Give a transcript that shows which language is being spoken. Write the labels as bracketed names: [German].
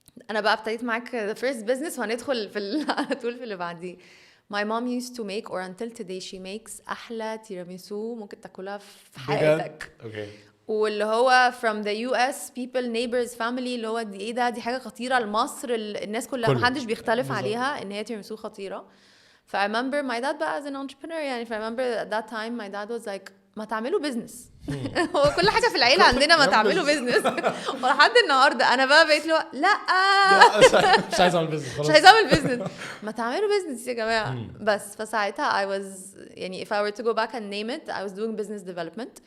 [Arabic] أنا بقى ابتديت معاك [English] the first business [Arabic] وهندخل على طول في اللي بعديه. [English] My mom used to make or until today she makes [Arabic] أحلى تيراميسو ممكن تاكلها في حياتك. [English] Okay. [Arabic] واللي هو [English] from the US people neighbors family [Arabic] اللي هو دي حاجة خطيرة لمصر الناس كلها محدش بيختلف عليها إن هي تيراميسو خطيرة. [English] I remember my dad بقى as an entrepreneur يعني I remember at that time my dad was like [Arabic] ما تعملوا بيزنس. هو كل حاجه في العيله عندنا ما تعملوا بيزنس. ولحد النهارده انا بقى بقيت له لا مش عايز اعمل بيزنس خلاص. مش عايز اعمل بيزنس. ما تعملوا بيزنس يا جماعه. بس فساعتها [English] I was يعني if I were to go back and name it I was doing business development.